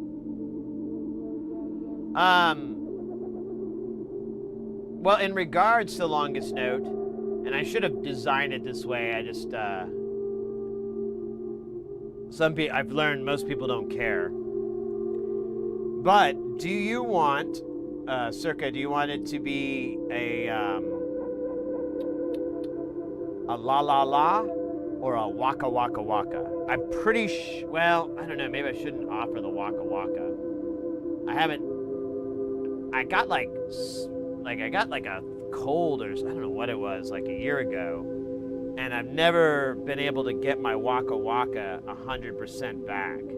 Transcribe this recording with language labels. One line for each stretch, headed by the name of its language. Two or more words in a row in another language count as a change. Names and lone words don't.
English: Well, in regards to the longest note, and I should have designed it this way. I just I've learned most people don't care. But do you want, Circa? Do you want it to be a la la la? Or a waka waka waka. I'm pretty well, I don't know, maybe I shouldn't offer the waka waka. I got like a cold or I don't know what it was, like a year ago. And I've never been able to get my waka waka 100% back.